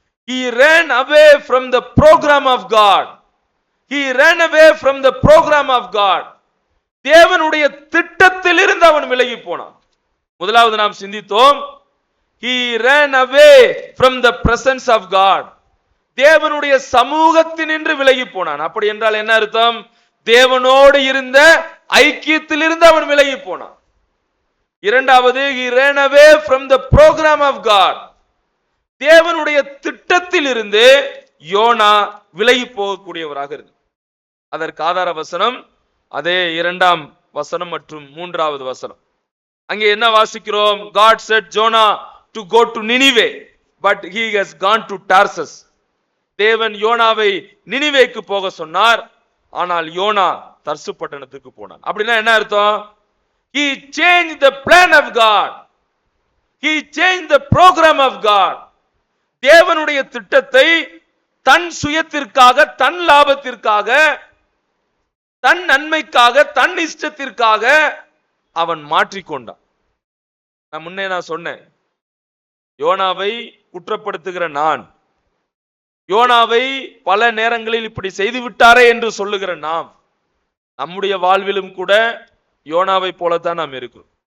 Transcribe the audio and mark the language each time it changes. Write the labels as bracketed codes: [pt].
[en] He ran away from the program of God. He ran away from the program of God. [ta] தேவனுடைய திட்டத்தில் இருந்து அவன் விலகி போனான். முதலாவது நாம் சிந்தித்தோம், [en] he ran away from the presence of God. [ta] தேவனுடைய சமூகத்தினின்று விலகி போனான். அப்படி என்றால் என்ன அர்த்தம்? தேவனோடு இருந்த ஐக்கியத்திலிருந்து அவன் விலகி போனான். இரண்டாவது, [en] he ran away from the program of God. [ta] தேவனுடைய திட்டத்தில் இருந்து யோனா விலகி போகக்கூடியவராக இருக்கு. அதற்கு ஆதார வசனம் அதே 2ஆம் வசனம் மற்றும் 3வது வசனம். அங்கே என்ன வாசிக்கிறோம்? [en] God said Jonah to go to Nineveh, but he has gone to Tarsus. [ta] தேவன் யோனாவை நினிவேக்கு போக சொன்னார், ஆனால் யோனா தர்சு பட்டணத்துக்கு போனான். அப்படின்னா என்ன அர்த்தம்? [en] He changed the plan of God. He changed the program of God. [ta] தேவனுடைய திட்டத்தை தன் சுயத்திற்காக, தன் லாபத்திற்காக, தன் நன்மைக்காக, தன் இஷ்டத்திற்காக அவன் மாற்றிக்கொண்டான். நான் சொன்னேன், யோனாவை குற்றப்படுத்துகிற நான், யோனாவை பல நேரங்களில் இப்படி செய்து விட்டாரே என்று சொல்லுகிற நாம், நம்முடைய வாழ்விலும் கூட யோனாவை போலத்தான் நாம் இருக்கிறோம்.